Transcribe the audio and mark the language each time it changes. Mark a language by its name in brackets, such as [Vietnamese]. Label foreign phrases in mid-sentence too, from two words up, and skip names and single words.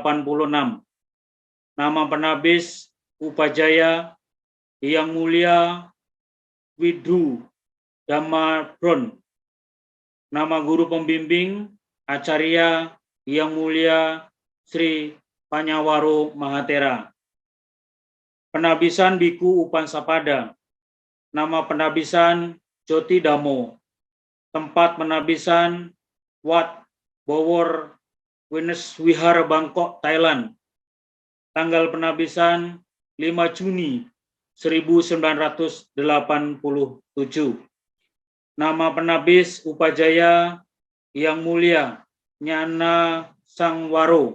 [Indonesian] Nama penabis Upajaya Yang Mulia Widhu Dhamma Bron. Nama guru pembimbing Acarya Yang Mulia Sri Panyawaro Mahathera. Penabisan Biku Upansapada. Nama penabisan Joti Dhammo. Tempat penabisan Wat Bowor Wines Wihara Bangkok, Thailand. Tanggal penabisan 5 Juni 1987. Nama penabis Upajaya Yang Mulia Nyana Sangwaro.